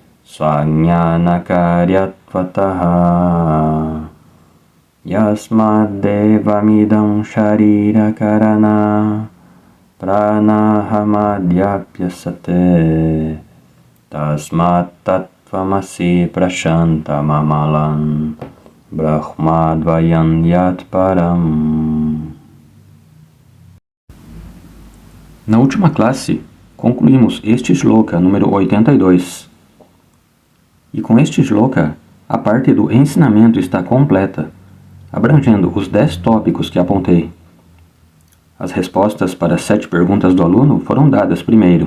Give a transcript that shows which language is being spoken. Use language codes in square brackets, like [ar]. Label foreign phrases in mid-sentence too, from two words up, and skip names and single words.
[sa] Swajnanakaryattvataha Yasmadevamidam sharira karana Pranahamadhyapyasate Tasmat tattvamasi prashantamamalam Brahmadvayan yatparam. [pt] Na última classe, concluímos este shloka número 82. E com este shloka, a parte do ensinamento está completa, abrangendo os 10 tópicos que apontei. As respostas para as 7 perguntas do aluno foram dadas primeiro.